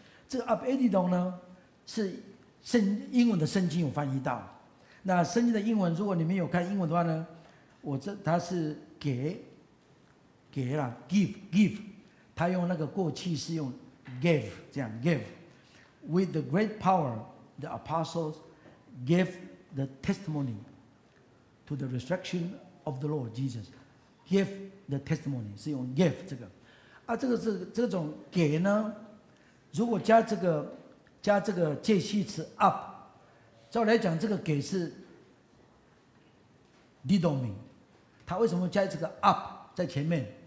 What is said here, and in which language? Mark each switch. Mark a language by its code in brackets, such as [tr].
[zh] 这个 upedidon 呢是英文的圣经有翻译到。那圣经的英文，如果你们有看英文的话呢，它是给啦 give， 它用那个过去是用 gave 这样 give。 [en] With the great power, the apostles gave the testimony to the resurrection of the Lord Jesus. Give the testimony [zh] 是用 give 这个，这种给呢，如果加这个介系词 up， 照来讲这个给是 didomi， 它为什么加这个 up 在前面？